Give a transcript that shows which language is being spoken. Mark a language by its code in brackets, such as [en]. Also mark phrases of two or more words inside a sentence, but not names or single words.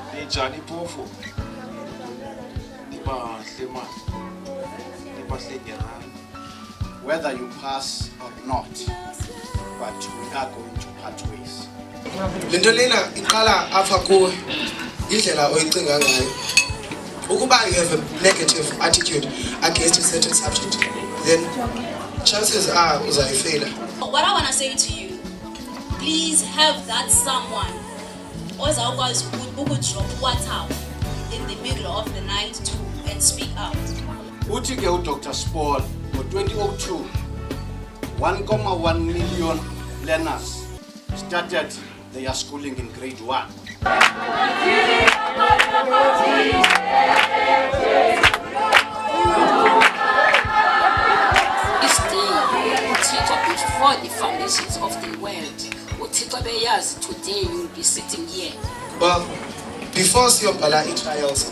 [xh] njani phofu [en] whether you pass or not, but we are going to part ways. [xh] Lento lena iqala apha kuwe indlela oyicinga ngayo. [en] Ukuba you have a negative attitude against a certain subject, then chances are uzayifela. What I want to say to you, please have that someone [xh] ozawukwazi ukudrop [en] WhatsApp in the middle of the night too and speak out. [xh] Uthi ke [en] uDr. Spall ngo-2002 1.1 million learners started their schooling in grade 1. This day, uThixo before the foundations of the world. [xh] uThixo beyazi [en] today you will be sitting here. Well, before [xh] siyobhala i-trials.